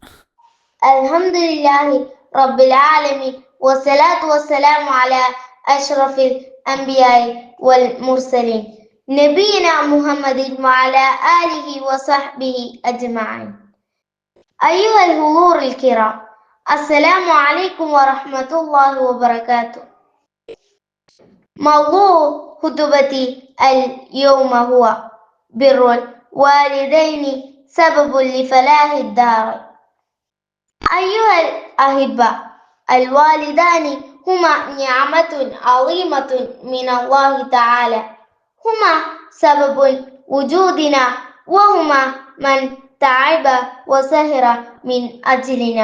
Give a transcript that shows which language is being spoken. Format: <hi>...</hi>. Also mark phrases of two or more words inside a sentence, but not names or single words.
<ar>الحمد لله رب العالمين والصلاة والسلام على أشرف الأنبياء والمرسلين نبينا محمد وعلى آله وصحبه أجمعين. أيها الحضور الكرام، السلام عليكم ورحمة الله وبركاته. موضوع خطبتي اليوم هو بر الوالدين سبب لفلاح الدار. أيها الأحبة، الوالدان هما نعمة عظيمة من الله تعالى، هما سبب وجودنا، وهما من تعب وسهر من أجلنا.</ar>